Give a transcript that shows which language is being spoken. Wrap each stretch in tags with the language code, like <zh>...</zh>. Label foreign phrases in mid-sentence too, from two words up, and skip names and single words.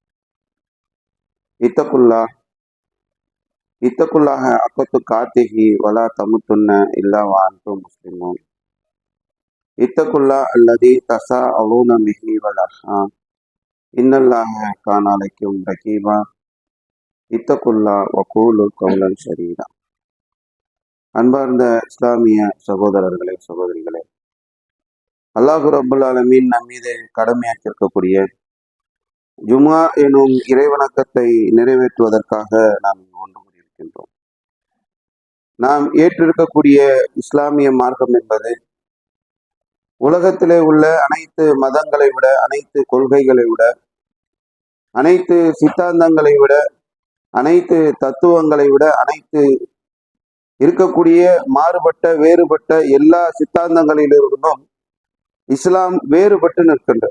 <ar>اتقوا الله حق تقاته ولا تموتن إلا وأنتم مسلمون اتقوا الله الذي تساءلون به والأرحام إن الله كان عليكم رقيبا اتقوا الله وقولوا قولا سديدا.</ar> <ta>அன்பார்ந்த இஸ்லாமிய சகோதரர்களே சகோதரிகளே,</ta> <ar>الله رب العالمين</ar> <ta>நம் மீது கடமையாக்கியிருக்கக்கூடிய ஜுமா எனும் இறைவணக்கத்தை நிறைவேற்றுவதற்காக நாம் ஒன்று கூடியிருக்கின்றோம். நாம் ஏற்றிருக்கக்கூடிய இஸ்லாமிய மார்க்கம் என்பது உலகத்திலே உள்ள அனைத்து மதங்களை விட, அனைத்து கொள்கைகளை விட, அனைத்து சித்தாந்தங்களை விட, அனைத்து தத்துவங்களை விட, அனைத்து இருக்கக்கூடிய மாறுபட்ட வேறுபட்ட எல்லா சித்தாந்தங்களிலிருந்தும் இஸ்லாம் வேறுபட்டு நிற்கின்றது.</ta>